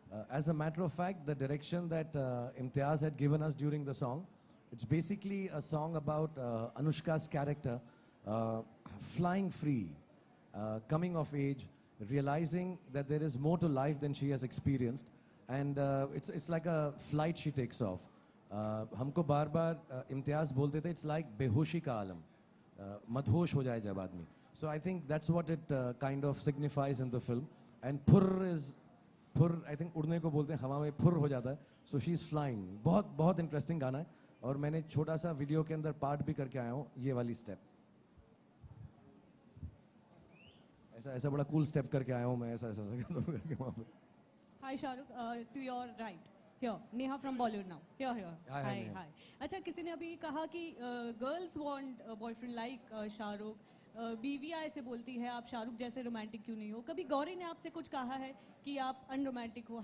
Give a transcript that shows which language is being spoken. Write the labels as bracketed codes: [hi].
[en] As a matter of fact, the direction that Imtiaz had given us during the song, it's basically a song about Anushka's character flying free, coming of age, realizing that there is more to life than she has experienced, and it's like a flight she takes off. [hi] हमको बार बार इम्तियाज बोलते थे, [en] it's like [hi] बेहोशी का आलम, मदहोश हो जाए जब आदमी. [en] So I think that's what it kind of signifies in the film. And phur, I think [hi] उड़ने को बोलते हैं, हवा में phur हो जाता है. [en] So she's flying. [hi] बहुत बहुत इंटरेस्टिंग गाना है, और मैंने छोटा सा वीडियो के अंदर पार्ट भी करके आया हूँ, ये वाली स्टेप. ऐसा बड़ा कूल स्टेप करके आया हूँ मैं, ऐसा करके वहाँ पे. [en] Hi Shahrukh, to your right. Here, Neha from Bollywood now. Here. Hi. [hi] अच्छा, किसी ने अभी कहा कि [en] girls want a boyfriend like [hi] Shahrukh, बीवियाँ ऐसे बोलती है आप शाहरुख जैसे रोमांटिक क्यों नहीं हो. कभी गौरी ने आपसे कुछ कहा है कि आप अनरोमांटिक हो?